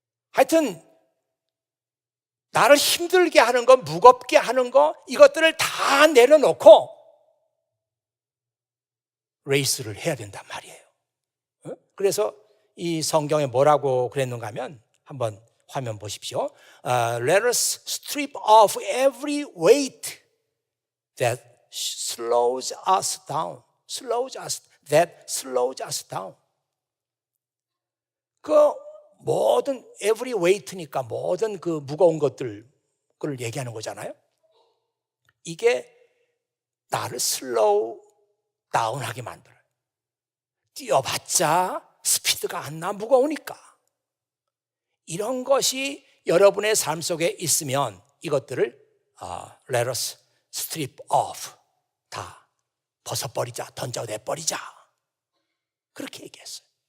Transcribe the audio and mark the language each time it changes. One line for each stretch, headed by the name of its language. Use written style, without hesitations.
Korean: 하여튼 나를 힘들게 하는 거, 무겁게 하는 거 이것들을 다 내려놓고 레이스를 해야 된단 말이에요. 그래서 이 성경에 뭐라고 그랬는가 하면 한번 화면 보십시오.
English: Let us strip off every weight that slows us down. That slows us down.
Korean: 그 모든
English: every weight
Korean: 니까 모든 그 무거운 것들 그걸 얘기하는 거잖아요. 이게 나를 슬로우 다운하게 만들어요. 뛰어봤자 스피드가 안 나 무거우니까. 이런 것이 여러분의 삶 속에 있으면 이것들을
English: let us strip off
Korean: 다 벗어버리자, 던져내버리자 그렇게 얘기했어요.